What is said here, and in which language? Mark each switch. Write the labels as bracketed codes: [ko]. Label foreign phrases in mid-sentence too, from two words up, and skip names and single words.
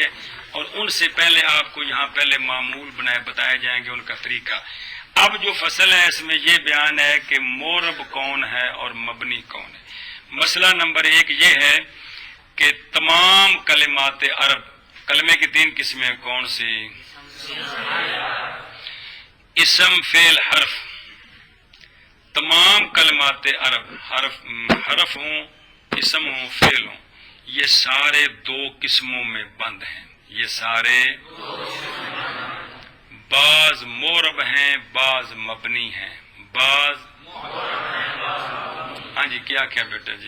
[ur] اور ان سے پہلے آپ کو یہاں پہلے معمول بتائے جائیں گے ان کا طریقہ. اب جو فصل ہے اس میں یہ بیان ہے کہ مورب کون ہے اور مبنی کون ہے. مسئلہ نمبر 1 یہ ہے کہ تمام کلمات عرب، کلمے کی 3 قسمیں کون سی؟ اسم، فعل، حرف. تمام کلمات عرب، حرف ہوں، اسم ہوں، فعل ہوں، یہ سارے 2 قسموں میں بند ہیں. یہ سارے بعض مورب ہیں، بعض مبنی ہیں. بعض ہاں جی کیا بیٹا جی؟